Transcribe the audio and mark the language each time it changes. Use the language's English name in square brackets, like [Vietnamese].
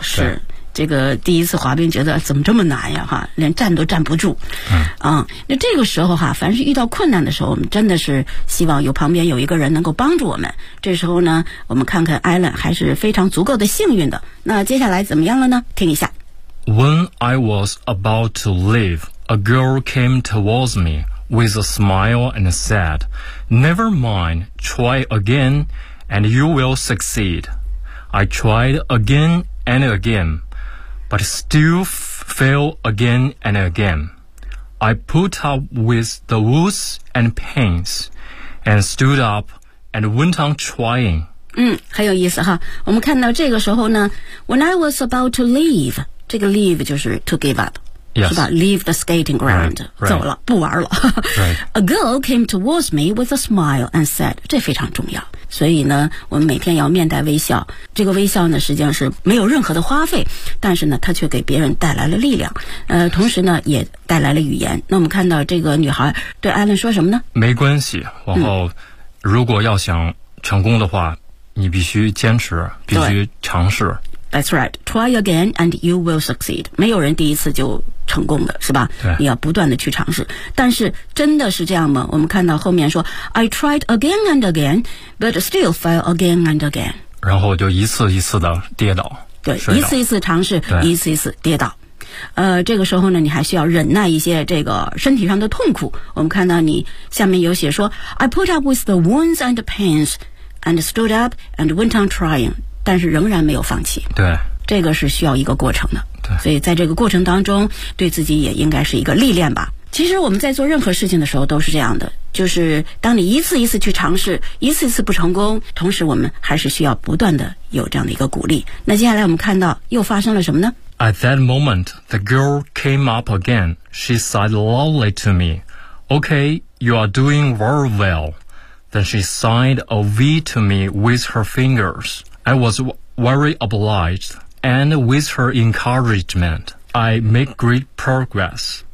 [Chinese] 是这个第一次滑冰觉得怎么这么难呀，哈，连站都站不住。嗯，那这个时候哈，凡是遇到困难的时候，我们真的是希望有旁边有一个人能够帮助我们。这时候呢，我们看看 Alan 还是非常足够的幸运的。那接下来怎么样了呢？听一下。 [English] When I was about to leave, a girl came towards me with a smile and said, Never mind, try again and you will succeed. I tried again and again, but still fail again and again. I put up with the wounds and pains and stood up and went on trying. [Chinese] 嗯，很有意思哈。我们看到这个时候呢 [English] When I was about to leave, [Chinese] 这个 leave 就是 [English] to give up、 yes. [Chinese] 是吧 [English] leave the skating ground right, [Chinese] 走了、 [English] right. [Chinese] 不玩了 [English] 、right. A girl came towards me with a smile and said [Chinese] 这非常重要所以呢我们每天要面带微笑，这个微笑呢实际上是没有任何的花费，但是呢它却给别人带来了力量，同时呢也带来了语言。那我们看到这个女孩对艾伦说什么呢？没关系，往后如果要想成功的话，你必须坚持，必须尝试。 [English] That's right. Try again and you will succeed. [Chinese] 没有人第一次就成功的，是吧？对。你要不断的去尝试。但是真的是这样吗？我们看到后面说 [English] I tried again and again, but still fell again and again. [Chinese] 然后就一次一次的跌倒。对，一次一次尝试，一次一次跌倒。这个时候呢，你还需要忍耐一些这个身体上的痛苦。我们看到你下面有写说 [English] I put up with the wounds and the pains and stood up and went on trying. [Chinese] 但是仍然没有放弃，对，这个是需要一个过程的，对，所以在这个过程当中对自己也应该是一个历练吧。其实我们在做任何事情的时候都是这样的，就是当你一次一次去尝试，一次一次不成功，同时我们还是需要不断的有这样的一个鼓励。那接下来我们看到又发生了什么呢？ [English] At that moment the girl came up again. She said loudly to me, Okay, you are doing very well. Then she signed a V to me with her fingersI was very obliged, and with her encouragement, I make great progress.